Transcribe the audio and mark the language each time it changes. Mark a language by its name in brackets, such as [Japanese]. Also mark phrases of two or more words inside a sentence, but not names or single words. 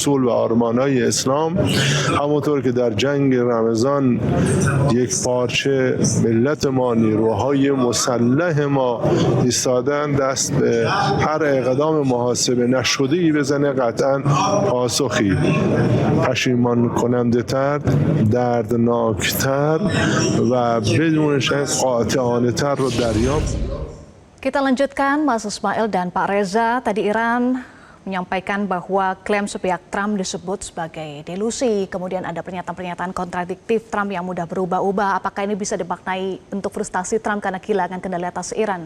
[Persian] و آرمان‌های اسلام، همونطور که در جنگ رمضان یک پارچه ملت ما، نیروهای مسلح ما ایستادن دست به هر اقدام محاسبه نشده‌ای بزنه قطعاً پاسخی پشیمان کننده تر، دردناکتر و بدون شک قاطعانه تر رو دریافت. [Indonesian] Kita lanjutkan, Mas Ismail dan Pak Reza. Tadi Iran menyampaikan bahwa klaim sepihak Trump disebut sebagai delusi. Kemudian ada pernyataan-pernyataan kontradiktif Trump yang mudah berubah-ubah. Apakah ini bisa dimaknai untuk frustasi Trump karena kehilangan kendali atas Iran?